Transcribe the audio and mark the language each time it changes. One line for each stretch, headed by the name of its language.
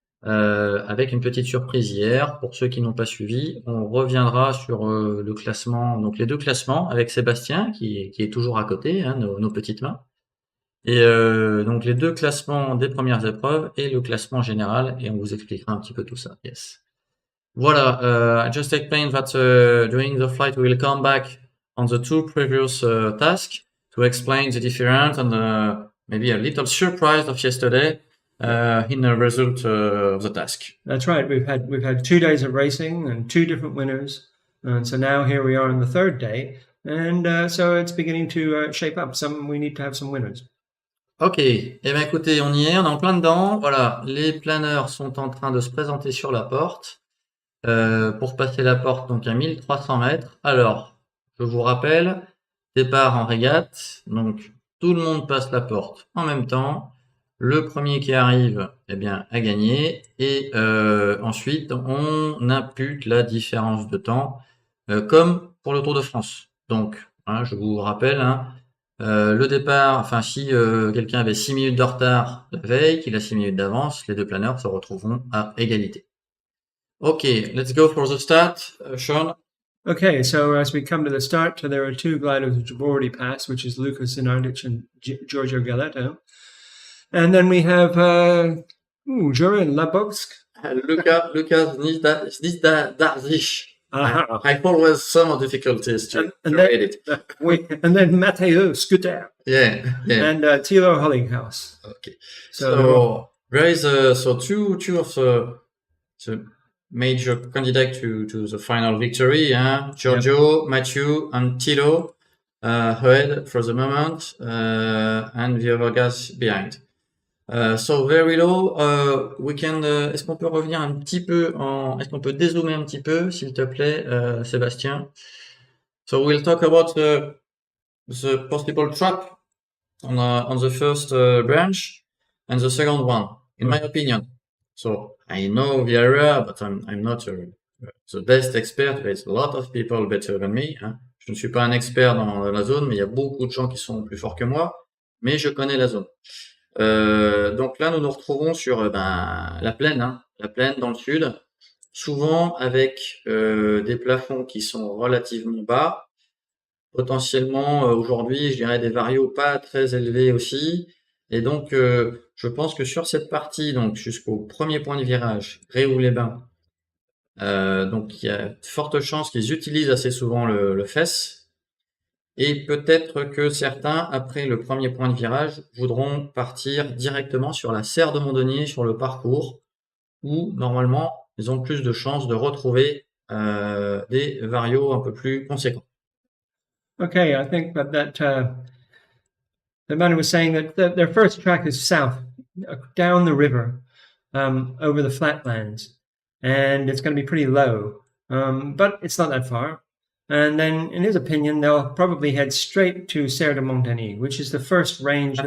French: Avec une petite surprise hier, pour ceux qui n'ont pas suivi, on reviendra sur le classement, donc les 2 classements avec Sébastien qui est toujours à côté, hein, nos petites mains. Et donc les 2 classements des premières épreuves et le classement général, et on vous expliquera un petit peu tout ça.
English: Yes. Voilà, I just explained that during the flight we will come back on the 2 previous tasks to explain the difference and maybe a little surprise of yesterday. In the result of the task. That's right. We've had 2 days of racing and 2 different winners, and so now here we are on the 3rd day, and so it's beginning to shape up. We need to have some winners.
French: Ok, eh bien écoutez, on y est, on est en plein dedans. Voilà, les planeurs sont en train de se présenter sur la porte pour passer la porte donc à 1300 mètres. Alors, je vous rappelle, départ en régate, donc tout le monde passe la porte en même temps. Le premier qui arrive, eh bien, a gagné. Et ensuite, on impute la différence de temps, comme pour le Tour de France. Donc, hein, je vous rappelle, hein, le départ, enfin, si quelqu'un avait 6 minutes de retard la veille, qu'il a 6 minutes d'avance, les 2 planeurs se retrouveront à égalité.
English: Ok, let's go for the start, Sean. Okay, so as we come to the start, there are 2 gliders which have already passed, which is Lucas Zenardic and Giorgio Galleto. And then we have Joran Labovsk. Lucas Darzic. I always some difficulties to read it. And then Matteo Scooter. Yeah. And Thilo Hollinghaus. Okay. So there is two of the major candidates to the final victory. Giorgio, Matthew, and Thilo ahead for the moment, and the other guys behind. So very low, we can.
French: Est-ce qu'on peut revenir un petit peu est-ce qu'on peut dézoomer un petit peu, s'il te plaît, Sébastien?
English: So we'll talk about the possible trap on the first branch and the second one, in my opinion. So I know the area, but I'm not the best expert. There's a lot of people better than me.
French: Hein. Je ne suis pas un expert dans la zone, mais il y a beaucoup de gens qui sont plus forts que moi. Mais je connais la zone. Donc là, nous nous retrouvons sur la plaine dans le sud, souvent avec des plafonds qui sont relativement bas, potentiellement aujourd'hui, je dirais des variaux pas très élevés aussi, et donc je pense que sur cette partie, donc jusqu'au premier point de virage, Réoux-les-Bains, donc il y a de fortes chances qu'ils utilisent assez souvent le fess. Et peut-être que certains, après le premier point de virage, voudront partir directement sur la serre de Montdenier, sur le parcours, où normalement, ils ont plus de chances de retrouver des variaux un peu plus conséquents.
English: Okay, I think that the man was saying that their first track is south, down the river, over the flatlands, and it's going to be pretty low, but it's not that far. And then, in his opinion, they'll probably head straight to Serre de Montagny, which is the first range.